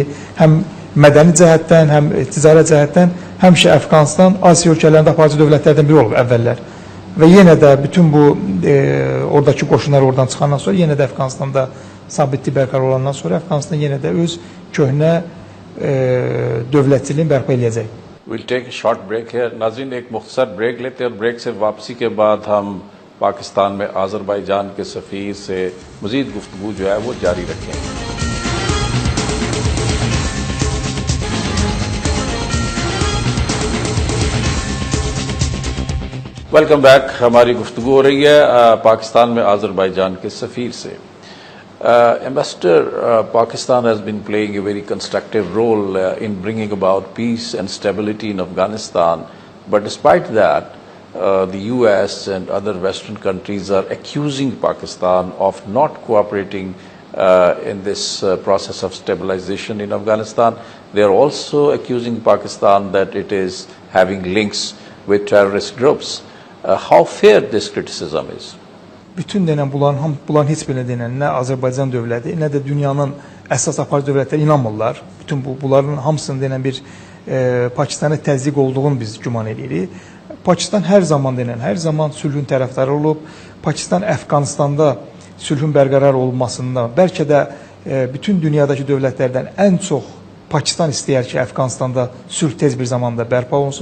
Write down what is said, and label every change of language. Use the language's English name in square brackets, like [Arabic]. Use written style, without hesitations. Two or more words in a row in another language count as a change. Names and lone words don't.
[Azerbaijani] Həm mədəni cəhətdən, həm ticarət cəhətdən həmişə Əfqanistan Asiya ölkələrində aparıcı dövlətlərdən biri olub əvvəllər. Və yenə də bütün bu oradakı qoşunlar oradan çıxandan sonra yenə də Əfqanistanda sabitlik bərqərar olandan sonra Əfqanistan yenə də öz köhnə dövlətçiliğini bərpa edəcək. [English] We'll take a short break here. [Urdu] نازرین، ایک مختصر بریک لیتے ہیں اور بریک سے واپسی کے بعد ہم پاکستان میں آذربائیجان کے سفیر سے مزید گفتگو جو ہے وہ جاری رکھیں گے. [English] Welcome back. [Urdu] ہماری گفتگو ہو رہی ہے پاکستان میں آذربائیجان کے سفیر سے. [English] Ambassador, Pakistan has been playing a very constructive role in bringing about peace and stability in Afghanistan. But despite that, the US and other Western countries are accusing Pakistan of not cooperating in this process of stabilization in Afghanistan. They are also accusing Pakistan that it is having links with terrorist groups. How fair this criticism is? [Azerbaijani] Bütün denən bunların heç birinə denən nə Azərbaycan dövləti, nə də dünyanın əsas aparıcı dövlətləri inanmırlar. Bütün bunların hamısının denən bir Pakistana təzyiq olduğunu biz güman edirik. Pakistan hər zaman sülhün tərəfdarı olub. Pakistan Əfqanistanda sülhün bərqərar olunmasında, bəlkə də bütün dünyadakı dövlətlərdən ən çox Pakistan istəyər ki, Əfqanistanda sülh tez bir zamanda bərpa olunsun.